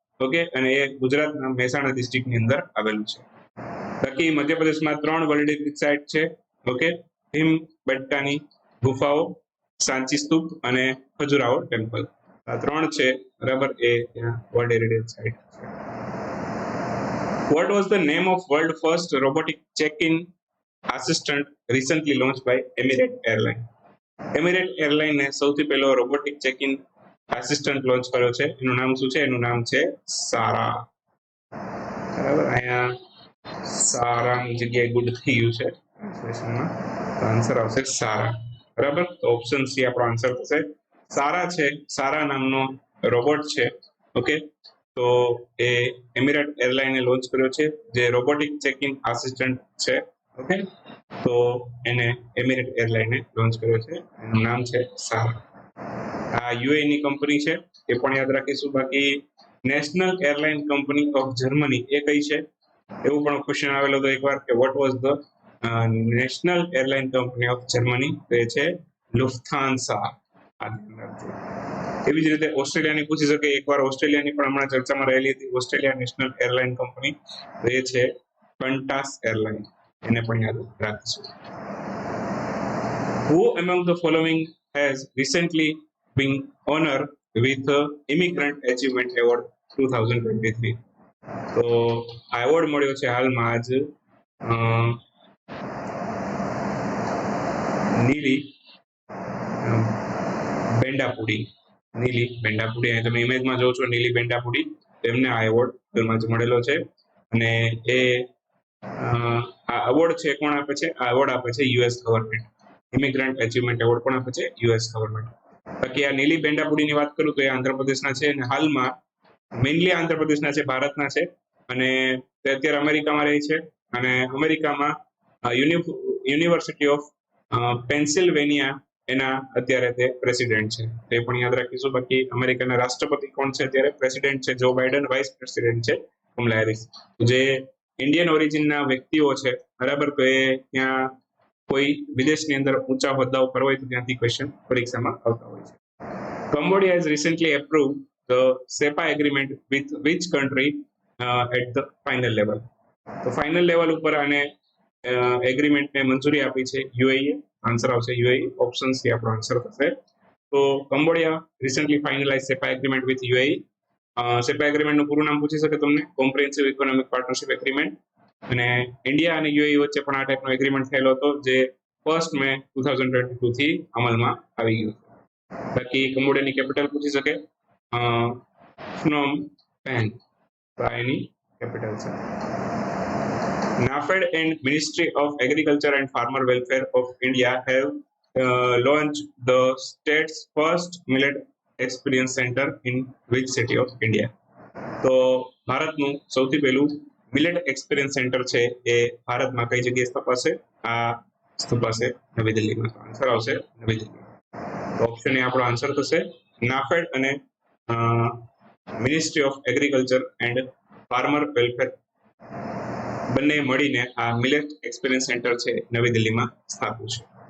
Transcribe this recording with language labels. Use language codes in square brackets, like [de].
[gu] Okay, અને એ ગુજરાતના મહેસાણા ડિસ્ટ્રિક્ટની અંદર આવેલું છે. બાકી મધ્યપ્રદેશમાં 3 વર્લ્ડ હેરિટેજ સાઇટ છે. ઓકે, ભીમબેટકાની ગુફાઓ, સાંચી સ્તૂપ અને ખજુરાહો ટેમ્પલ. આ 3 છે, બરાબર, એ ત્યાં વર્લ્ડ હેરિટેજ સાઇટ છે. [en] What was the name of world first robotic check-in assistant recently launched by Emirates Airline? [gu] Emirates Airline ને સૌથી પહેલો રોબોટિક ચેક-ઇન આસિસ્ટન્ટ લોન્ચ કર્યો છે. એનું નામ શું છે? એનું નામ છે સારા. બરાબર, અહીંયા સારાની જગ્યાએ ગુડ થઈ ગયું છે ટ્રાન્સલેશનમાં. તો આન્સર આવશે સારા. બરાબર, તો ઓપ્શન સી આપણો આન્સર થશે. સારા છે, સારા નામનો રોબોટ છે. ઓકે, તો એ એમિરેટ એરલાઇને લોન્ચ કર્યો છે, જે રોબોટિક ચેક-ઇન આસિસ્ટન્ટ છે. ઓકે, તો એને એમિરેટ એરલાઇને લોન્ચ કર્યો છે. એનું નામ છે સારા. આ યુએઈ ની કંપની છે, એ પણ યાદ રાખીશું. બાકી national airline company of Germany એ કઈ છે? એવું પણ ક્વેશ્ચન આવેલો હતો એકવાર કે [en] What was the national airline company of Germany? [gu] તો એ છે લુફ્થાન્સા. એવી જ રીતે ઓસ્ટ્રેલિયાની પૂછી શકે એકવાર. ઓસ્ટ્રેલિયાની પણ હમણાં ચર્ચામાં રહેલી હતી, ઓસ્ટ્રેલિયા નેશનલ એરલાઇન કંપની, તો એ છે કંટાસ એરલાઇન. એને પણ યાદ રાખીશું. [en] Who among the following has recently been honored with the Immigrant Achievement Award 2023? [gu] તો આ એવોર્ડ મળ્યો છે હાલમાં જ નીલી બેન્ડાપુડી. નીલી બેન્ડાપુડી, અહીં તમે ઇમેજમાં જોવો છો નીલી બેન્ડાપુડી, તેમને આ એવોર્ડ મળેલો છે. અને એ આ એવોર્ડ છે કોણ આપે છે? આ એવોર્ડ આપે છે US government. Immigrant achievement award પણ આપે છે યુએસ ગવર્મેન્ટ. બાકી આ નીલી બેન્ડાપુડીની વાત કરું તો એ આંધ્રપ્રદેશના છે, અને હાલમાં મેઇનલી આંધ્રપ્રદેશના છે, ભારતના છે, અને તે અત્યારે અમેરિકામાં રહે છે. અને અમેરિકામાં યુનિવર્સિટી ઓફ પેન્સિલ્વેનિયા એના અત્યારે તે પ્રેસિડેન્ટ છે. તે પણ યાદ રાખીશું. બાકી અમેરિકાના રાષ્ટ્રપતિ કોણ છે અત્યારે? પ્રેસિડેન્ટ છે જો બાઇડન, વાઇસ પ્રેસિડેન્ટ છે કમલા હેરિસ. જે ઇન્ડિયન ઓરિજિનના વ્યક્તિઓ છે, બરાબર, તો એ ત્યાં કોઈ વિદેશની અંદર ઊંચા હોદ્દા ઉપર હોય તો ત્યાંથી ક્વેશ્ચન પરીક્ષામાં આવતા હોય છે. [en] Cambodia has recently approved the SEPA agreement with which country at the final level? [gu] તો ફાઇનલ લેવલ ઉપર આને એગ્રીમેન્ટને મંજૂરી આપી છે યુએઈ. આન્સર આવશે યુએઈ. ઓપ્શન સી આપણો આન્સર થશે. તો [en] Cambodia recently finalize CEPA agreement with UAE. [gu] સેપા એગ્રીમેન્ટનું પૂરું નામ પૂછી શકે તમને, કોમ્પ્રિહેન્સિવ ઇકોનોમિક પાર્ટનરશિપ એગ્રીમેન્ટ. અને ઇન્ડિયા અને યુએઈ વચ્ચે પણ આ ટાઈપનો એગ્રીમેન્ટ થયેલો હતો, જે 1 મે 2022 થી અમલમાં આવી ગયું. બાકી કંબોડિયાની કેપિટલ પૂછી શકે, ફ્નોમ પેન, તો એની કેપિટલ છે. [en] NAFED and Ministry of Agriculture and Farmer Welfare of India have launched the state's first millet experience center in which city of India? [gu] તો ભારતનું સૌથી પહેલું મિલેટ એક્સપિરિયન્સ સેન્ટર છે એ ભારતમાં કઈ જગ્યાએ સ્થપાશે? આ સ્થપાશે નવી દિલ્હીમાં. આન્સર આવશે નવી દિલ્હી. ઓપ્શન એ આપણો આન્સર થશે. નાફેડ અને ministry of agriculture and farmer welfare બંને મળીને આ મિલેટ એક્સપિરિયન્સ સેન્ટર છે નવી દિલ્હીમાં સ્થાપ્યું છે.